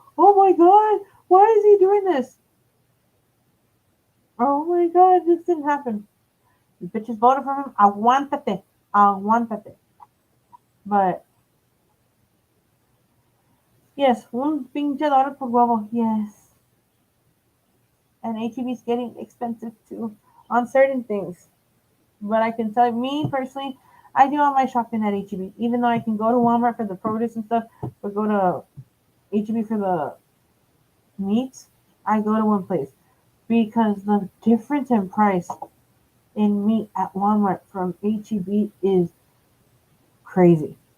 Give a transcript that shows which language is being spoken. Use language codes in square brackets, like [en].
[en] Oh my god, why is he doing this? Oh my god, this didn't happen. You bitches voted for him. [es] Aguántate, aguántate. [en] But yes, [es] un pinche dólar por huevo. [en] Yes, and HEB is getting expensive too on certain things. But I can tell you, me personally, I do all my shopping at HEB. Even though I can go to Walmart for the produce and stuff, but go to HEB for the meats, I go to one place because the difference in price in meat at Walmart from HEB is crazy.